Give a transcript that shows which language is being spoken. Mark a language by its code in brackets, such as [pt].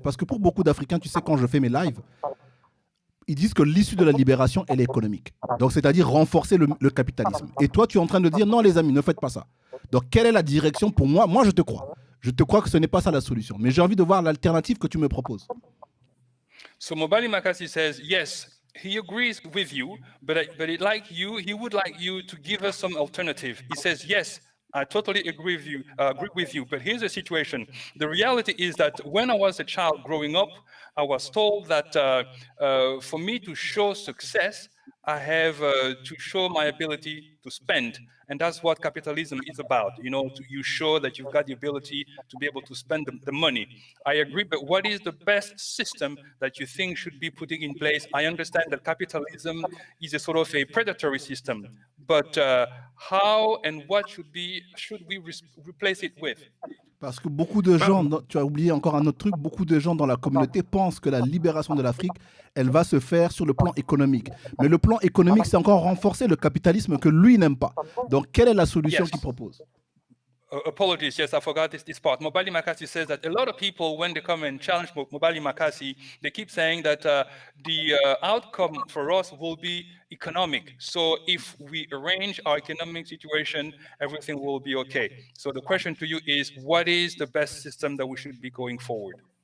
[fr] Parce que pour beaucoup d'Africains, tu sais, quand je fais mes lives, ils disent que l'issue de la libération, elle est économique. Donc, c'est-à-dire renforcer le capitalisme. Et toi, tu es en train de dire, non, les amis, ne faites pas ça. Donc, quelle est la direction pour moi? Moi, je te crois. Je te crois que ce n'est pas ça la solution. Mais j'ai envie de voir l'alternative que tu me proposes. [en] So Mobali Makasi says, yes, he agrees with you, but he would like you to give us some alternative. He says, yes, I totally agree with you. But here's the situation. The reality is that when I was a child growing up, I was told that for me to show success, I have to show my ability to spend. And that's what capitalism is about. You show that you've got the ability to be able to spend the money. I agree, but what is the best system that you think should be putting in place? I understand that capitalism is a sort of a predatory system, but how and what should we replace it with? [fr] Parce que beaucoup de gens, tu as oublié encore un autre truc, beaucoup de gens dans la communauté pensent que la libération de l'Afrique, elle va se faire sur le plan économique. Mais le plan économique, c'est encore renforcer le capitalisme que lui n'aime pas. Donc, quelle est la solution qu'il propose? [en] Apologies, yes, I forgot this part. Mobali Makasi says that a lot of people, when they come and challenge Mobali Makasi, they keep saying that the outcome for us will be economic. So if we arrange our economic situation, everything will be okay. So the question to you is, what is the best system that we should be going forward?